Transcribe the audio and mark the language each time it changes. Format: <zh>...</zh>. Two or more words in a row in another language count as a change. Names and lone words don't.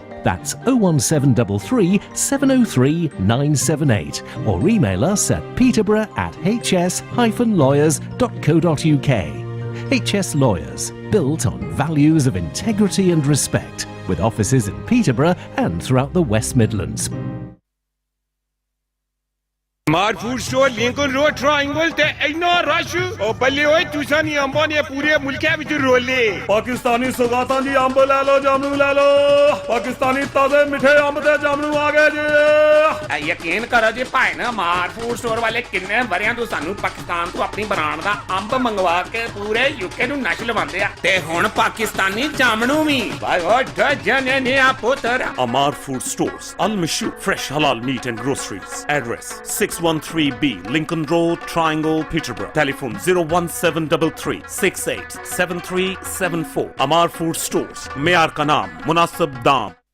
<en>That's 01733 703 978, or email us at peterborough@hs-lawyers.co.uk. HS Lawyers, built on values of integrity and respect, with offices in Peterborough and throughout the West Midlands.</en> <pa>Mar food store Lincoln Road Triangle ਤੇ ਇੰਨਾ ਰਸ਼ ਓ ਬੱਲੇ ਹੋਏ ਤੁਸਾਨੀ ਅੰਬਾਂ ਨੇ ਪੂਰੇ ਮੁਲਕੇ ਵਿਚ ਰੌਲੇ ਪਾਕਿਸਤਾਨੀ ਸੌਗਾਤਾਂ ਦੀ ਅੰਬ ਲੈ ਲੋ ਜਾਮਣੂ ਲੈ ਲੋ ਪਾਕਿਸਤਾਨੀ ਤਾਜ਼ੇ ਮਿੱਠੇ ਅੰਬ ਤੇ ਜਾਮਣੂ ਆ ਗਏ ਜੀ ਯਕੀਨ ਕਰੋ ਜੀ ਭਾਈ ਨਾ ਮਾਰ ਫੂਡ ਸਟੋਰ ਵਾਲੇ ਕਿੰਨੇ ਵਰਿਆਂ ਤੋਂ ਸਾਨੂੰ ਪਾਕਿਸਤਾਨ ਤੋਂ ਆਪਣੀ ਬ੍ਰਾਂਡ ਦਾ ਅੰਬ ਮੰਗਵਾ ਕੇ ਪੂਰੇ ਯੂਕੇ ਨੂੰ ਨਸ਼ ਲਵਾਉਂਦੇ ਆ ਤੇ ਹੁਣ ਪਾਕਿਸਤਾਨੀ ਜਾਮਣੂ ਵੀ ਭਾਈ ਉਹ ਜਨੇ ਨੇ ਆ ਪੁੱਤਰ</pa> <en>Amar Food Stores, Al Mashu, fresh halal meat and groceries. Address 613B, Lincoln Road, Triangle, Peterborough. Telephone 01733 687374.</en> <ur>Amar Food Stores, معیار کا نام، مناسب دام.</ur>